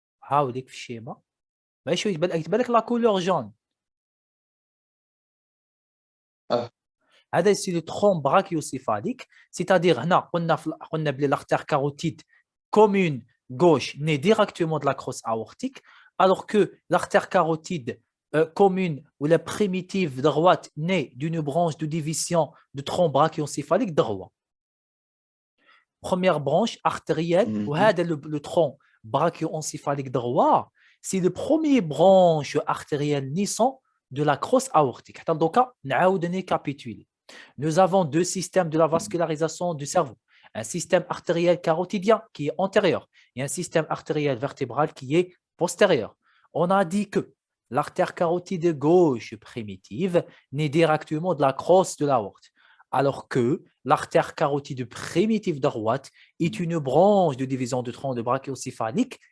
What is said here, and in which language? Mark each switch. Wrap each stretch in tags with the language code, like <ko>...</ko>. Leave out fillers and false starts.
<ar>هاوليك في الشيما ماشي يتبان لك لا كولور جون هذا سي لو ترون براكيوسيفاليك</ar> <fr>c'est-à-dire</fr> <ar>هنا قلنا بلي</ar> <fr>l'artère carotide commune gauche naît directement de la crosse aortique alors que l'artère carotide commune ou la primitive droite naît d'une branche de division de tronc brachiocéphalique droit. Première branche artérielle وهذا le tronc brachioencéphalique droit c'est le premier branche artérielle naissant de la crosse aortique.</fr> <ar>حتى دوكا نعاود نيكابيتولي.</ar> <fr>Nous avons deux systèmes de la vascularisation du cerveau. Un système artériel carotidien qui est antérieur et un système artériel vertébral qui est postérieur. On a dit que l'artère carotide gauche primitive naît directement de la crosse de l'aorte, alors que l'artère carotide primitive droite est une branche de division de tronc de brachiocéphalique.</fr>